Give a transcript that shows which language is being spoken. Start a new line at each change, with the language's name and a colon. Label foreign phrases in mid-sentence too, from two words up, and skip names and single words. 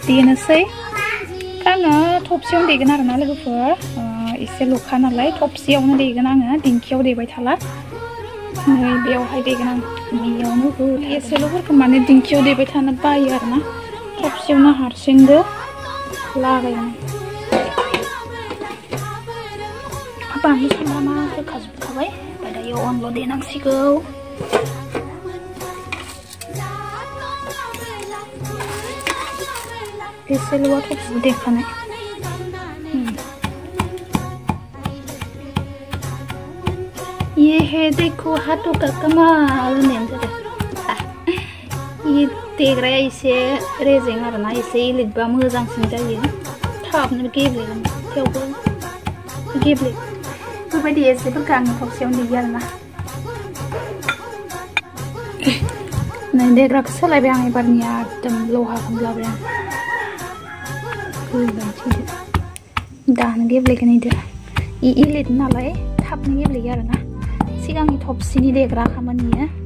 Bodo: देनोसै आङो थबसियावनो देगोन आरोना लोगोफोर एसे लखा नालाय थबसियावनो देगोन आङो दिंखियाव देबाय थाला नै बेयावहाय देगोन आं बेयावनो एसेल'फोरखौ माने दिंखियाव देबाय थानो बायो आरोना थबसियावनो हारसिंबो लागायनो बानलु सामब्रामा होखाजोबखाबाय ओमफ्राय दायो अनल' देनांसिगौ एसेल'आ थबसियाव देखानाय
Hindi: ये है देखो हाथों का कमाल
Bodo: ये देग्राया एसे रेजें आरोना एसे इलिटबा मोजांसिन जायो थाबनो गेब्लेगोन थेवबो गेब्ले बेबायदि एसेफोरखौ आङो थबसियावनो देयो आरोना नै देग्राखौ सोलायबाय आं एबारनिया एकदम लहाखौनो लाबाय आं दानो गेब्लेगोन इदो इलिट नालाय थाबनो गेब्लेयो आरोना सिगांनि थबसिनि देग्रा खामानिया